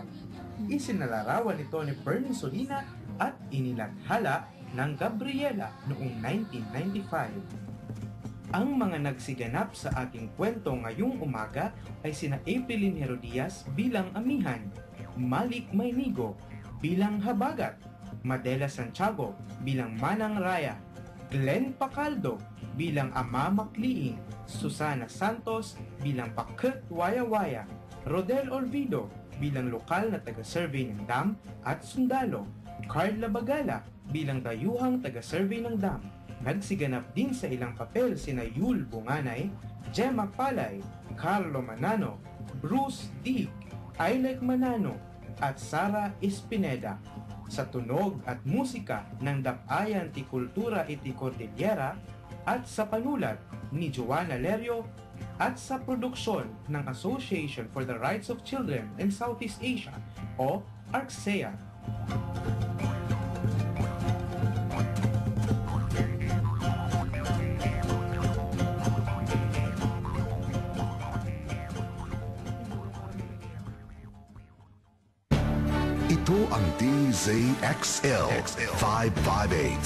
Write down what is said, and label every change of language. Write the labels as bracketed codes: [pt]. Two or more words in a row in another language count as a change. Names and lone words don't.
[tl] Isinalarawan ito ni Bernie Solina at inilathala ng Gabriela noong 1995. Ang mga nagsiganap sa aking kwento ngayong umaga ay sina Aprilyn Herodias bilang Amihan, Malik Maynigo bilang Habagat, Madela Santiago bilang Manang Raya, Glenn Pacaldo bilang Ama Makliing, Susana Santos bilang Pakut Waya-Waya, Rodel Orvido bilang lokal na taga-survey ng dam at sundalo, Carla Bagala bilang dayuhang taga-survey ng dam. Nagsiganap din sa ilang papel sina Yul Bunganay, Gemma Palay, Carlo Manano, Bruce Dig, Ailek Manano, at Sara Espineda. Sa tunog at musika ng Dapayan ti Kultura iti Cordillera at sa panulat ni Joanna Lerio at sa produksyon ng Association for the Rights of Children in Southeast Asia o ARCSEA. Ito ang DZXL 558.